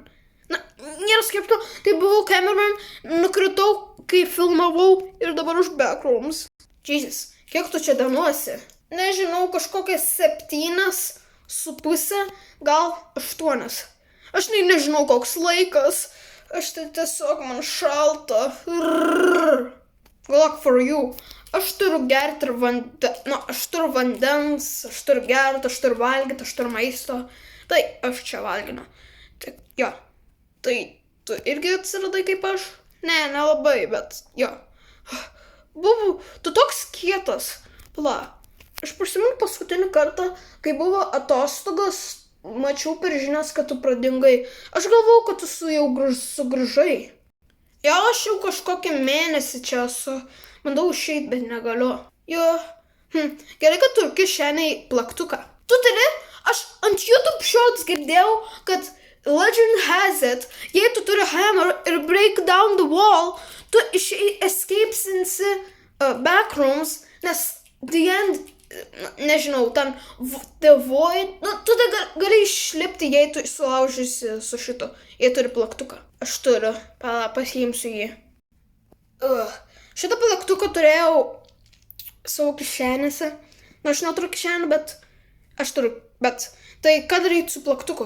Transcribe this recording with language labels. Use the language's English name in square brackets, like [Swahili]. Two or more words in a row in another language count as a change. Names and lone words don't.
[Lithuanian] Na, nėra skirto, tai buvau cameraman, nukritau, kai filmavau ir dabar už backrooms. Jesus, kiek tu čia danuosi? Nežinau, kažkokias 7,5, gal 8. Aš nežinau, koks laikas. Aš tai tiesiog man šalta. [English] Good luck for you. [Lithuanian] Aš turiu gerti ir aš turiu vandens, aš turiu gerti, aš turiu valgyti, aš turiu maisto. Tai aš čia valginu. Tai, jo. Tai tu irgi atsiradai kaip aš? Ne, nelabai, bet jo. Bubu, tu toks kietas. Pala, aš prisimenu paskutinį kartą, kai buvo atostogos, mačiau per žinias, kad tu pradingai. Aš galvau, kad tu jau sugrįžai. Jo, aš jau kažkokį mėnesį čia esu. Bandau išeit, bet negaliu. Jo. Gerai, kad turiu kišeniai plaktuką. Tu turi? Aš ant YouTube shorts girdėjau, kad [English] legend has it, [Lithuanian] jei tu turi hammer ir [English] break down the wall, [Lithuanian] tu escapesinsi backrooms, nes [English] the end, [Lithuanian] nežinau, ten [English] the void, [Lithuanian] tu gali išlipti, jei tu sulaužysi su šitu, jei turi plaktuką. Aš turiu, pasiimsiu jį. Šitą plaktuką turėjau savo kišenėse. Na, aš neturiu kišenę, bet aš turiu, bet tai ką daryti su plaktuku?